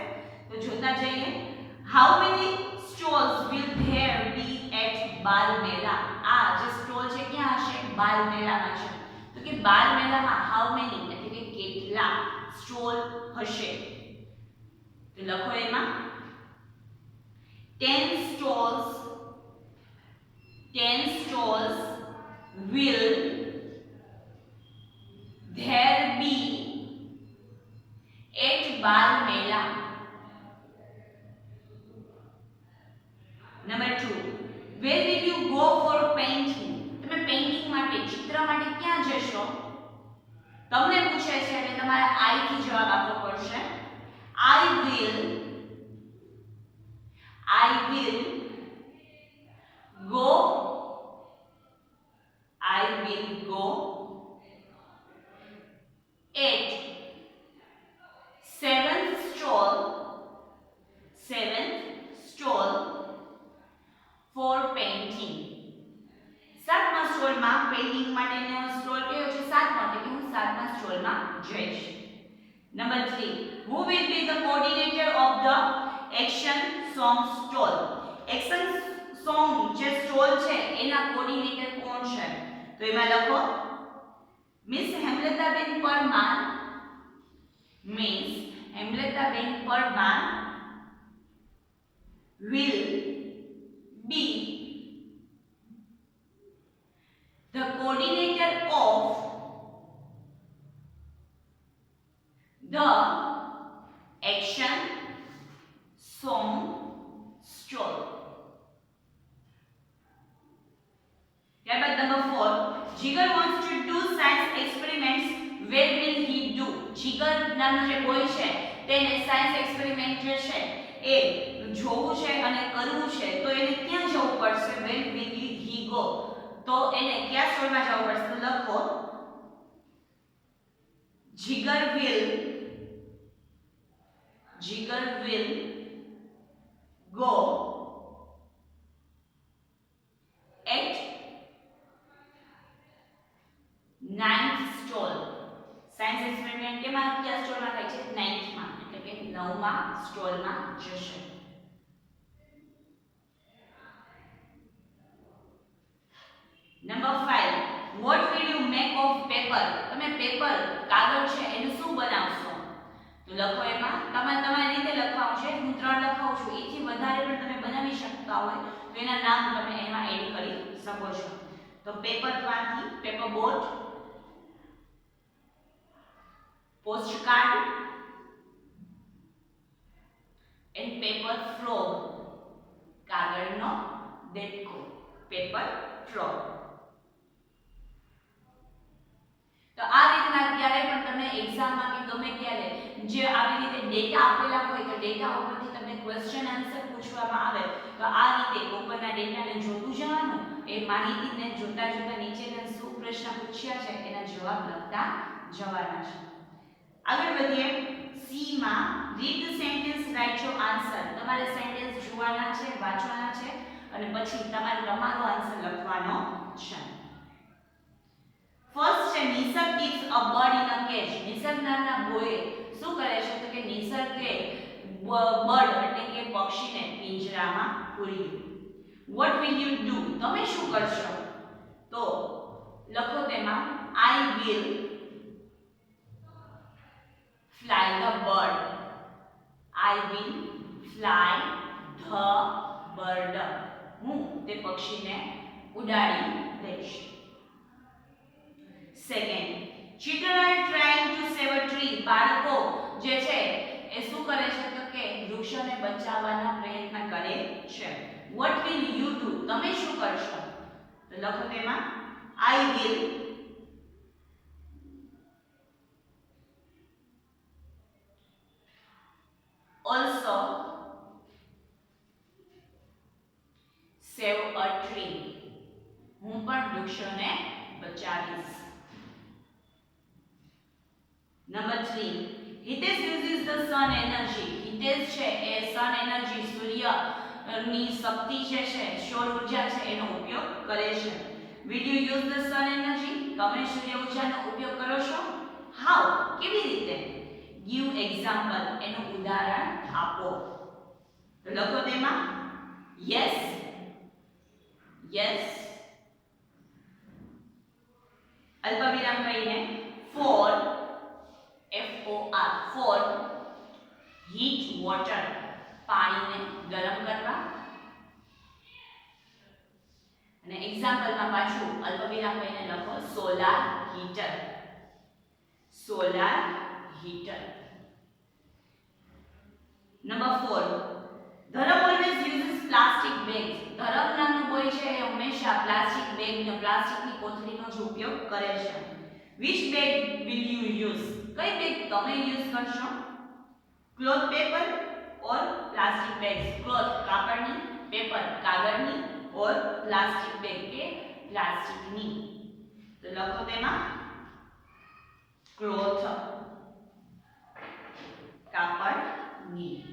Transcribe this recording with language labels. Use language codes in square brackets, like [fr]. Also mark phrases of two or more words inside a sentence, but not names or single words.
[gu] તો જોતા જઈએ. [en] how many stalls will there be at બાલ મેલા? [gu] આ જે સ્ટોલ છે ક્યાં હશે? બાલ મેલામાં છે. તો કે બાલ મેલામાં [en] how many [gu] એટલે કે કેટલા સ્ટોલ હશે? તો લખો એમાં [en] 10 stalls will there be at બાલ મેલા. [gu] નંબર 2, [en] where will you go for painting? [gu] તમે પેઇન્ટિંગ માટે ચિત્ર માટે ક્યાં જશો? તમને પૂછે છે એટલે તમારે I થી જવાબ આપવો પડશે. [en] I will go at 7th stall for painting. [gu] 7મા સ્ટોલમાં પેઇન્ટિંગ માટેનો સ્ટોલ કયો છે? 7મો, એટલે કે હું 7મા સ્ટોલમાં જઈશ. નંબર 3, [en] who will be the coordinator of the action song stall? action song [gu] જે સ્ટોલ છે એના કોઓર્ડિનેટર કોણ છે? તો એમાં લખો મિસ હેમલતાબેન પરમાર. [en] મિસ હેમલતાબેન પરમાર will be the coordinator of the action song stall. [gu] ત્યારબાદ નંબર 4, [en] જીગર wants to do science experiments. Where will he do? [gu] જીગર નામનો જે બોય છે તેને [en] science experiment [gu] જે છે એ જોવું છે અને કરવું છે, તો એને ક્યાં જવું પડશે? [en] Where will he go? [gu] તો એને કયા સ્ટોલમાં જવું પડશે? તો લખો [en] જીગર will go at 9th stall. science experiment [gu] કેમાં કયા સ્ટોલમાં થાય છે? 9th માં, એટલે કે 9મા સ્ટોલમાં જશે. નંબર 5, [en] what will you make of paper? [gu] તમે પેપર કાગળ છે એનું શું બનાવશો? તો લખો એમાં તમારી રીતે લખવાનું છે. હું 3 લખાઉં છું, એથી વધારે પણ તમે બનાવી શકતા હોય તો એના નામ તમે એમાં એડ કરી શકો છો. તો પેપર માંથી [en] paper boat, postcard and paper frog. [gu] કાગળનો દેડકો, [en] paper frog. [gu] તો આ રીતના ક્યારે પણ તમે એક્ઝામમાં કે ગમે ત્યારે જે આવી રીતે ડેટા આપેલા હોય તો ડેટા ઉપરથી તમને [en] question answer [gu] પૂછવામાં આવે તો આ રીતે ઉપરના ડેટાને જોતું જવાનું, એ માહિતીને જોતા જોતા નીચેના શું પ્રશ્ન પૂછ્યા છે એના જવાબ લખતા જવાના છે. આગળ વધીએ. સી માં [en] read the sentence, write your answer. [gu] તમારે સેન્ટેન્સ જોવાના છે, વાંચવાના છે અને પછી તમારે તમારો આન્સર લખવાનો છે. [en] ફર્સ્ટ છે નિસર્ગ gives a bird in a cage. [gu] નિસર્ગ નામના બોય શું કરે છે? તો કે નિસર્ગે બર્ડ એટલે કે પક્ષીને પિંજરામાં પૂર્યું. [en] what will you do? [gu] તમે શું કરશો? તો લખો તેમાં [en] I will fly the bird. I will fly the bird. [gu] હું તે પક્ષીને ઉડાડી દઈશ. સેકન્ડ, [en] children are trying to save a tree. [gu] બાળકો જે છે એ શું કરે છે? તો કે વૃક્ષોને બચાવવાના પ્રયત્ન કરે છે. [en] what will you do? [gu] તમે શું કરશો? તો લખો તેમાં [en] I will also save a tree. [gu] હું પણ વૃક્ષોને બચાવીશ. [en] નંબર 3, હિતેશ uses the sun energy. [gu] હિતેશ છે એ [en] sun energy [gu] સૂર્યની શક્તિ જે છે, સૌર ઉર્જા છે એનો ઉપયોગ કરે છે. [en] will you use the sun energy? [gu] તમે સૂર્ય ઉર્જાનો ઉપયોગ કરો છો? how? કેવી રીતે? [en] give example. [gu] એનું ઉદાહરણ આપો. તો લખો તેમાં yes, અલ્પવિરામ કહીને [en] for, for heat water, [gu] પાણીને ગરમ કરવા. અને એક્ઝામ્પલમાં પાછું અલ્પવિરામ લઈને લખો [en] solar heater. solar heater. number 4, ધરમ always uses plastic bags. [gu] ધરમ નામનો બોય છે એ હંમેશા [en] plastic bag [gu] ને પ્લાસ્ટિકની કોથળીનો જ ઉપયોગ કરે છે. [en] which bag will you use? [gu] કઈ બેગ તમે યુઝ કરશો? [en] cloth paper or plastic bags. [gu] ક્લોથ કાપડની, પેપર કાગળની [en] or plastic bag [gu] કે પ્લાસ્ટિકની. તો લખો તેમાં ક્લોથ કાપડની.